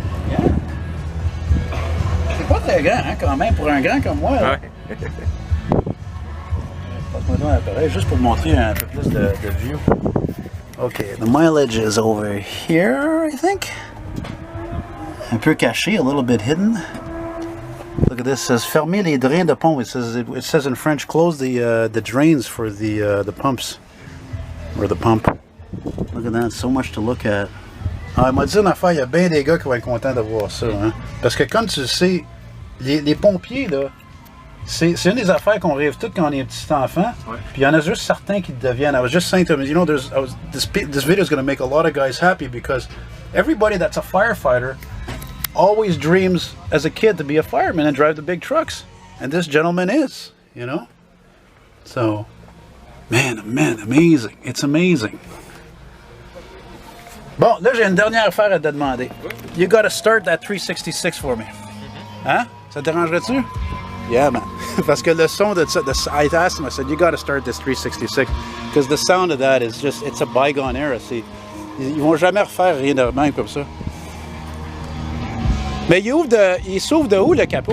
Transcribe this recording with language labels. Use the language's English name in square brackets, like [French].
[French] Yeah. C'est pas très grand, hein, quand même, pour un grand comme moi. Là. Ouais. Passe-moi donc l'appareil, juste pour montrer un peu plus de view. [English] Okay, the mileage is over here, I think. [French] Un peu caché, [English] a little bit hidden. Look at this. It says [French] fermer les drains de pont. [English] It says in French, close the drains for the pumps, or the pump. Look at that. So much to look at. [French] Ah, il m'a dit une affaire. Il y a bien des gars qui vont être contents de voir ça, hein. Parce que comme tu le sais, les pompiers là, c'est une des affaires qu'on rêve toutes quand on est petit enfant. Ouais. Puis il y en a juste certains qui deviennent. I was just saying to them, you know, this video is going to make a lot of guys happy because everybody that's a firefighter always dreams as a kid to be a fireman and drive the big trucks, and this gentleman is, you know. [English] So, man, amazing. It's amazing. [French] Bon, là j'ai une dernière affaire à te demander. [English] You gotta start that 366 for me. Hein? [French] Ça te dérangerait-tu? [English] Yeah, man. [French] Parce que le son de ça, [English] I asked him, I said, you gotta start this 366 because the sound of that is just, it's a bygone era. [French] Ils vont jamais refaire rien de même comme ça. Mais il s'ouvre de où le capot?